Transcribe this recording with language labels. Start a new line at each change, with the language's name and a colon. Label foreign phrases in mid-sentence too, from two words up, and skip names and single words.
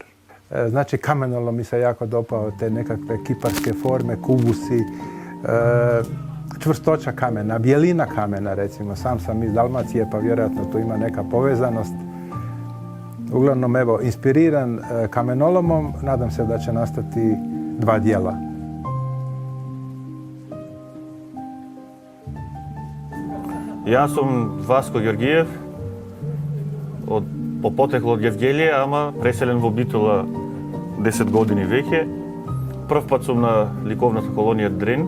Croatian: Znači, kamenolo mi se jako dopao, te nekakve kiparske forme, kubusi, čvrstoća kamena, bjelina kamena recimo. Sam sam iz Dalmacije pa vjerojatno tu ima neka povezanost. Uglavnom, evo, inspiriran kamenolomom, nadam se da će nastati 2 dijela.
Macedonian: Јас сум Васко Ѓорѓиев, по потекло од Јевгелија, ама преселен во Битола 10 години веќе. Прв пат сум на ликовната колонија Дрен.